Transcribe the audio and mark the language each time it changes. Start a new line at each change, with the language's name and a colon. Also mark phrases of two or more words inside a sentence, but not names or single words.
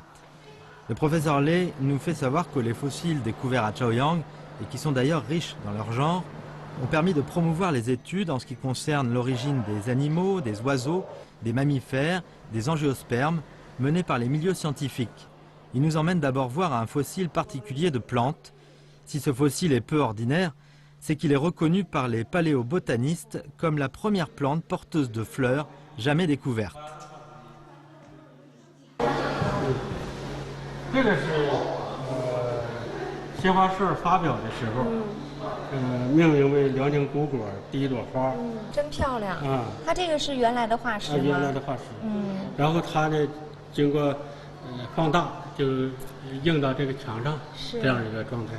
French: Le professeur Lei nous fait savoir que les fossiles découverts à Chaoyang, et qui sont d'ailleurs riches dans leur genre, ont permis de promouvoir les études en ce qui concerne l'origine des animaux, des oiseaux, des mammifères, des angiospermes, menées par les milieux scientifiques. Il nous emmène d'abord voir un fossile particulier de plantes. Si ce fossile est peu ordinaire, c'est qu'il est reconnu par les paléobotanistes comme la première plante porteuse de fleurs jamais découverte.
Chinese: 这个是新华社发表的时候，命名为辽宁古果第一朵花。真漂亮啊！它这个是原来的化石吗？原来的化石。然后它呢，经过放大，就映到这个墙上，这样一个状态。